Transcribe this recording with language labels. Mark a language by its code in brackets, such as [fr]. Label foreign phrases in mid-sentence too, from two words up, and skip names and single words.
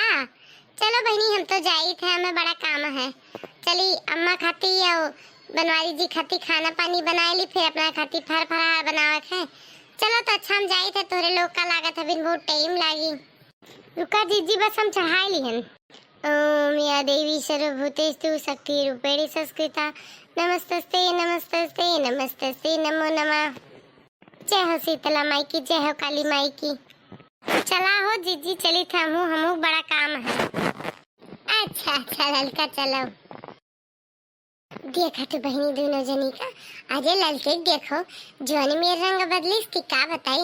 [bho] चलो बहनी हम तो जाई थे, हमें बड़ा काम है। चली अम्मा खाती या बनवारी जी खाती खाना पानी बनाए ली, फिर अपना खाती फर फरार बनावत है। चलो तो अच्छा हम जाई थे, तोरे लोग का लागत है बिन बहुत टाइम लागी। रुका जीजी बस हम चढ़ाई ली हैं। [sa] ओम या देवी सर्वभूतेषु शक्तिरूपेण संस्कृता नमस्तस्ते नमस्तस्ते नमस्तस्ते नमो नमः। [bho] जय हो शीतला माई की, जय हो काली माई की। चला हो जीजी, चली था हमू बड़ा काम है। अच्छा अच्छा ललका चलो। देखा तो बहनी दोनों जनी का, अरे ललके देखो जोनी में रंग बदली इसकी का बताई।